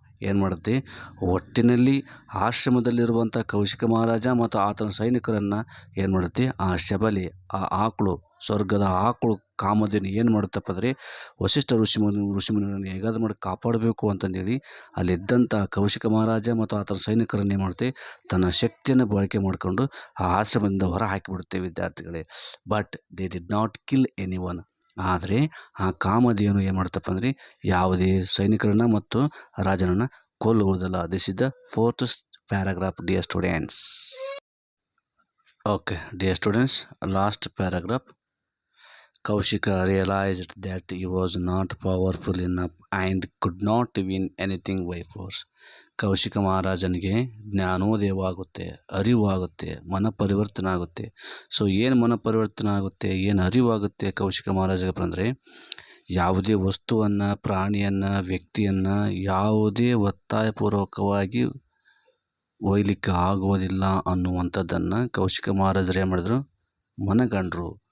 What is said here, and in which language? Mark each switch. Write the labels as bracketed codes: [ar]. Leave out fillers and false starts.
[kn] ಏನು ಮಾಡುತ್ತೆ, ಒಟ್ಟಿನಲ್ಲಿ ಆಶ್ರಮದಲ್ಲಿರುವಂಥ ಕೌಶಿಕ ಮಹಾರಾಜ ಮತ್ತು ಆತನ ಸೈನಿಕರನ್ನು ಏನು ಮಾಡುತ್ತೆ, ಆ ಶಬಲೆ, ಆ ಆಕಳು, ಸ್ವರ್ಗದ ಆಕಳು ಕಾಮಧೇನು ಏನು ಮಾಡುತ್ತಪ್ಪ ಅಂದರೆ, ವಸಿಷ್ಠ ಋಷಿಮುನಿಗಳನ್ನು ಹೇಗಾದ್ರೂ ಮಾಡಿ ಕಾಪಾಡಬೇಕು ಅಂತಂದೇಳಿ ಅಲ್ಲಿದ್ದಂಥ ಕೌಶಿಕ ಮಹಾರಾಜ ಮತ್ತು ಆತನ ಸೈನಿಕರನ್ನು ಏನು ಮಾಡುತ್ತೆ, ತನ್ನ ಶಕ್ತಿಯನ್ನು ಬಳಕೆ ಮಾಡಿಕೊಂಡು ಆ ಆಶ್ರಮದಿಂದ ಹೊರ ಹಾಕಿಬಿಡುತ್ತೆ ವಿದ್ಯಾರ್ಥಿಗಳೇ. [en] But they did not kill any one. [kn] ಆದರೆ ಆ ಕಾಮಧೇನು ಏನು ಮಾಡ್ತಪ್ಪ ಅಂದರೆ, ಯಾವುದೇ ಸೈನಿಕರನ್ನು ಮತ್ತು ರಾಜನನ್ನು ಕೊಲ್ಲುವುದಿಲ್ಲ. [en] This is the fourth paragraph dear students. Okay dear students, last paragraph. Kaushika realized that he was not powerful enough and could not win anything by force. [kn] Kaushika ಮಹಾರಾಜನಿಗೆ ಜ್ಞಾನೋದಯ ಆಗುತ್ತೆ, ಅರಿವಾಗುತ್ತೆ, ಮನಪರಿವರ್ತನೆ ಆಗುತ್ತೆ. ಸೊ ಏನು ಮನಪರಿವರ್ತನೆ ಆಗುತ್ತೆ, ಏನು ಅರಿವಾಗುತ್ತೆ ಕೌಶಿಕ ಮಹಾರಾಜಗೆ ಅಂದರೆ, ಯಾವುದೇ ವಸ್ತುವನ್ನು, ಪ್ರಾಣಿಯನ್ನು, ವ್ಯಕ್ತಿಯನ್ನು ಯಾವುದೇ ಒತ್ತಾಯಪೂರ್ವಕವಾಗಿ ಒಯ್ಲಿಕ್ಕೆ ಆಗೋದಿಲ್ಲ ಅನ್ನುವಂಥದ್ದನ್ನು ಕೌಶಿಕ ಮಹಾರಾಜರು ಏನು ಮಾಡಿದ್ರು, ಮನಗಂಡರು.